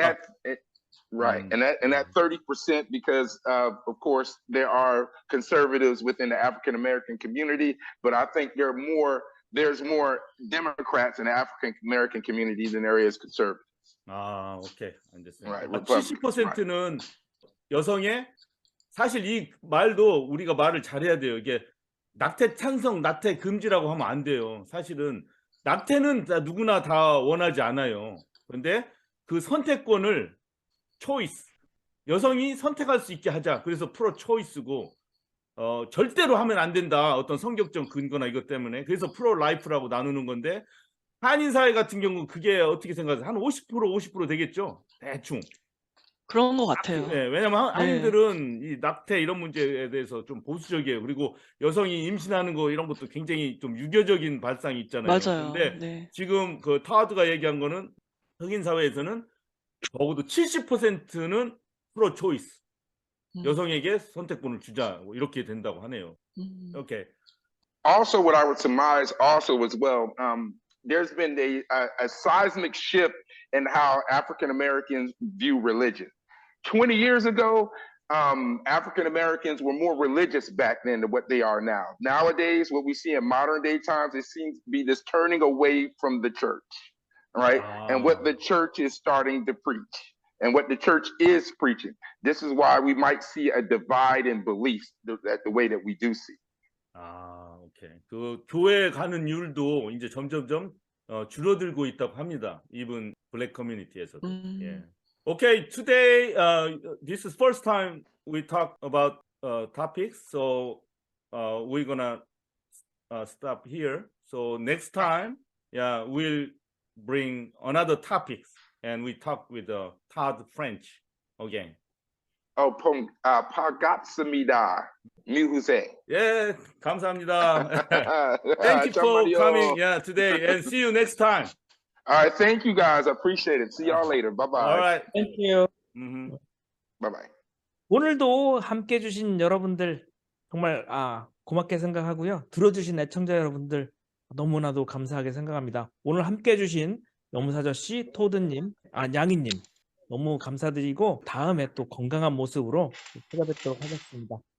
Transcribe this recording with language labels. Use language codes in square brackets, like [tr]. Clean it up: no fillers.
[ko] 그러니까 [en] right. And that 30% because of course there are conservatives within the African American community, but I think there's more Democrats in the African American community than there is conservatives. [ko] 아, 오케이. 알겠어요. [en] Right, 아, Republicans, [ko] 70%는 여성의 사실 이 말도 우리가 말을 잘해야 돼요. 이게 낙태 찬성, 낙태 금지라고 하면 안 돼요. 사실은 낙태는 누구나 다 원하지 않아요. 그런데 그 선택권을 초이스, 여성이 선택할 수 있게 하자. 그래서 프로 초이스고 절대로 하면 안 된다. 어떤 성격적 근거나 이것 때문에. 그래서 프로 라이프라고 나누는 건데 한인 사회 같은 경우 그게 어떻게 생각하세요? 한 50% 되겠죠? 대충. 그런 것 같아요. 네, 왜냐면 한인들은 이 낙태 이런 문제에 대해서 좀 보수적이에요. 그리고 여성이 임신하는 거 이런 것도 굉장히 좀 유교적인 발상이 있잖아요. 맞아요. 근데 네. 지금 그 타워드가 얘기한 거는 흑인 사회에서는 적어도 70%는 프로 초이스. 여성에게 선택권을 주자. 이렇게 된다고 하네요. 오케이. [en] Also, what I would surmise also as well, there's been a seismic shift in how African Americans view religion. 20 years ago, African Americans were more religious back then than what they are now. Nowadays, what we see in modern day times, it seems to be this turning away from the church, right? And what the church is starting to preach and what the church is preaching. This is why we might see a divide in beliefs the way that we do see. [ko] 아, 오케이. 그 교회 가는 율도 이제 점점점 줄어들고 있다고 합니다. [en] even black community에서도. [ko] 예. [en] Okay, today this is first time we talk about topics, so we're gonna stop here. So next time, yeah, we'll bring another topics and we talk with Todd French again. [ko] 반갑습니다. 미후세. 예, 감사합니다. [en] Thank you for coming, yeah, today, and see you next time. All right, thank you guys. I appreciate it. See y'all later. Bye bye. All right. Thank you. Bye bye. [ko] 오늘도 함께 해주신 여러분들 정말 고맙게 생각하고요. 들어주신 애청자 여러분들 너무나도 감사하게 생각합니다. 오늘 함께 해주신 염사저씨, 토드님, 양이님 너무 감사드리고 다음에 또 건강한 모습으로 찾아뵙도록 하겠습니다.